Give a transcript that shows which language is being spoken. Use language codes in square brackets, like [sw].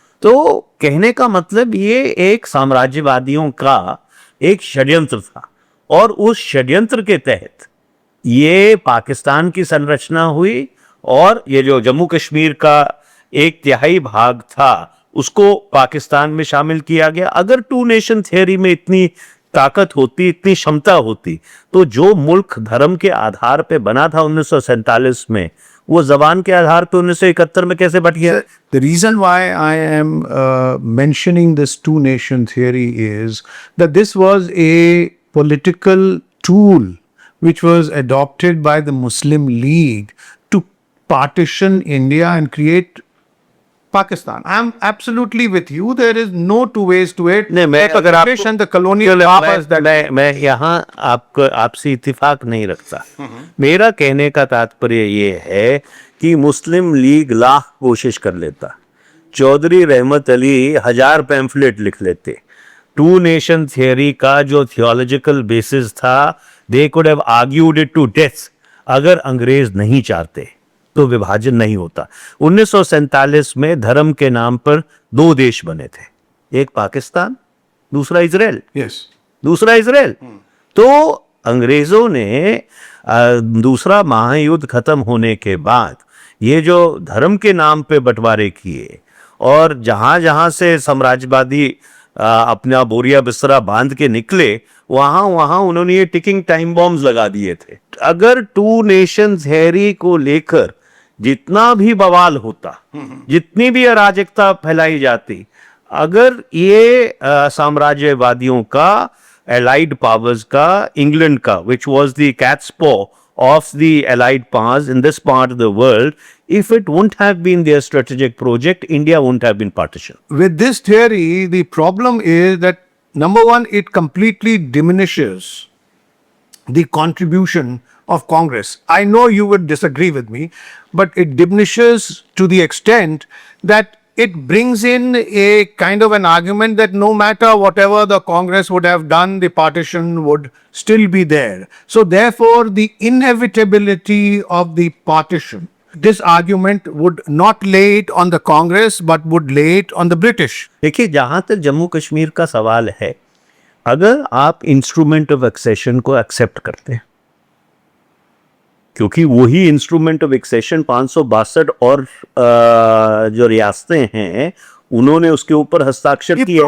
[hi] तो कहने का मतलब ये एक साम्राज्यवादियों का एक षड्यंत्र था और उस षड्यंत्र के तहत ये पाकिस्तान की संरचना हुई और ये जो जम्मू कश्मीर का 1/3 भाग था उसको पाकिस्तान में शामिल किया गया। अगर टू नेशन थियरी में इतनी ताकत होती, इतनी क्षमता होती, तो जो मुल्क धर्म के आधार पे बना था 1947 में, वो जबान के आधार पे 1971 में कैसे बट गया? [en] The reason why I am mentioning this two nation theory is that this was a political tool which was adopted by the Muslim League to partition India and create Pakistan. I am absolutely with you. There is no two ways to it. [hi] नहीं, मैं [en] The [hi] अगर [en] British and the colonial powers that [hi] मैं यहाँ आपसे इत्तेफाक नहीं रखता। मेरा कहने का तात्पर्य ये है कि मुस्लिम लीग लाख कोशिश कर लेता, चौधरी रहमत अली 1000 पैम्फलेट लिख लेते, टू नेशन थियरी का जो थियोलॉजिकल बेसिस था, [en] They could have argued it to death. [hi] अगर अंग्रेज नहीं चाहते तो विभाजन नहीं होता। 1947 में धर्म के नाम पर 2 देश बने थे, एक पाकिस्तान, दूसरा इजराइल। दूसरा इजराइल। तो अंग्रेजों ने दूसरा महायुद्ध खत्म होने के बाद ये जो धर्म के नाम पे बंटवारे किए और जहां जहां से साम्राज्यवादी अपना बोरिया बिस्तरा बांध के निकले, वहां वहां उन्होंने ये टिकिंग टाइम बॉम्ब्स लगा दिए थे। अगर टू नेशन थियरी को लेकर जितना भी बवाल होता, जितनी भी अराजकता फैलाई जाती, अगर ये साम्राज्यवादियों का, एलाइड पावर्स का, इंग्लैंड का, [en] which was the cat's paw of the allied powers in this part of the world, if it wouldn't have been their strategic project, India wouldn't have been partitioned. with this theory, the problem is that number one, it completely diminishes the contribution of Congress. I know you would disagree with me, but it diminishes to the extent that it brings in a kind of an argument that no matter whatever the Congress would have done, the partition would still be there. So therefore, the inevitability of the partition, this argument would not lay it on the Congress, but would lay it on the British. [hi] देखिए, जहां तक जम्मू कश्मीर का सवाल है, अगर आप instrument of accession को accept करते हैं, क्योंकि वही इंस्ट्रूमेंट ऑफ एक्सेशन 562 और जो रियासतें हैं उन्होंने उसके ऊपर हस्ताक्षर किए।